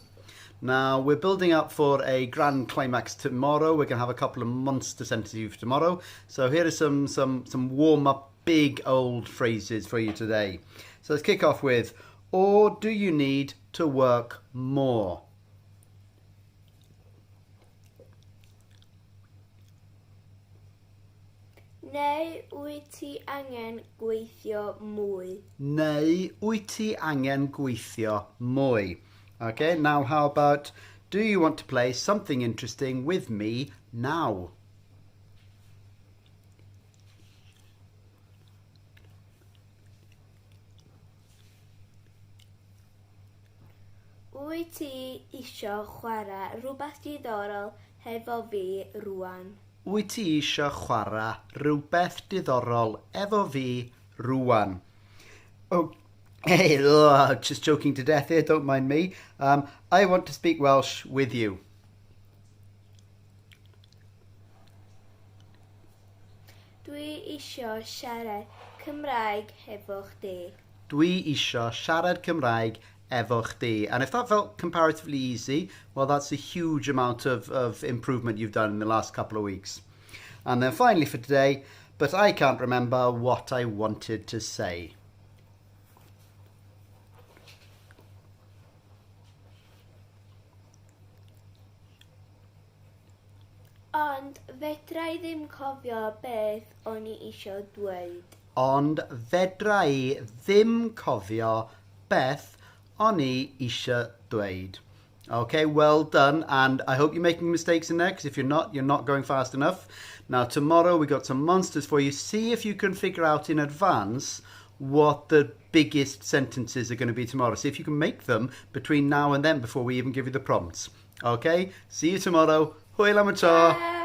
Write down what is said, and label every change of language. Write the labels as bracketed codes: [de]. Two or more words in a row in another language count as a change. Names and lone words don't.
[en] Now we're building up for a grand climax tomorrow. We're going to have a couple of monster sentences for tomorrow. So here are some warm-up big old phrases for you today. So let's kick off with, or do you need to work more? [cy] Neu wyt ti angen gweithio mwy? Neu wyt ti angen gweithio mwy? [en] Okay, now how about, do you want to play something interesting with me now? [cy] Wyt ti isio chwarae rhywbeth diddorol hefo fi rŵan? Wyt ti isio chwarae rhywbeth diddorol efo fi rŵan? [en] Oh, hey, just joking to death here, don't mind me. I want to speak Welsh with you. [cy] Dwi isio siarad Cymraeg hefo chdi. Dwi isio siarad Cymraeg efo chdi. [en] And if that felt comparatively easy, well, that's a huge amount of improvement you've done in the last couple of weeks. And then finally for today, but I can't remember what I wanted to say. [cy] Ond fedra I ddim cofio beth o'n I isio dweud. Ond fedra I ddim cofio beth o'n I isio dweud. [en] Okay, well done, and I hope you're making mistakes in there, because if you're not going fast enough. Now tomorrow we got some monsters for you. See if you can figure out in advance what the biggest sentences are going to be tomorrow. See if you can make them between now and then before we even give you the prompts. Okay, see you tomorrow. [cy] Hwyl am y tro.